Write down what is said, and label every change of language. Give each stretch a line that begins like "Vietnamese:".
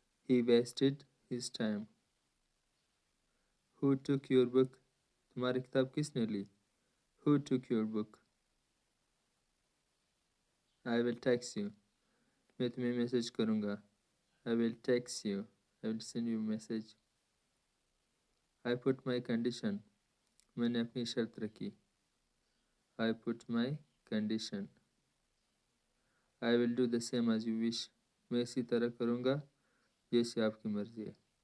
English: He wasted his time. Who took your book?
Hindi: तुम्हारी किताब किसने ली?
English: Who took your book? I will text you.
Hindi: मैं तुम्हें message करूँगा.
English: I will text you. I will send you a message. I put my condition.
Hindi: मैंने अपनी शर्त रखी.
English: I put my condition. I will do the same as you wish.
Hindi: मैं इसी तरह करूँगा जैसे आपकी मर्ज़ी है.